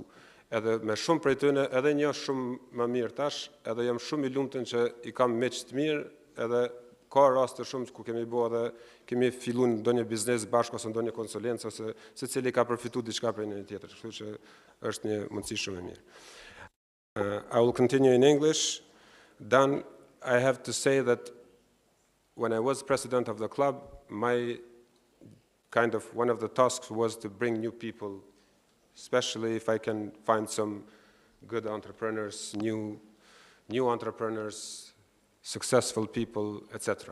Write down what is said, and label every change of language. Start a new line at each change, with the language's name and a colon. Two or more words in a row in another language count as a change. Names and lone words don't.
Albanian: Edhe me shumë prej tyre, edhe një shumë më mirë tash, edhe jam shumë i lumtur që i kam miq të mirë, edhe ka raste shumë ku kemi bërë edhe kemi filluar ndonjë biznes bashkë ose ndonjë konsulencë ose secili ka përfituar diçka prej njëri tjetrit, kështu që është një mundësi shumë e mirë.
English: I will continue in English. Dan, I have to say that when I was president of the club, my one of the tasks was to bring new people, especially if I can find some good entrepreneurs, new entrepreneurs, successful people, etc.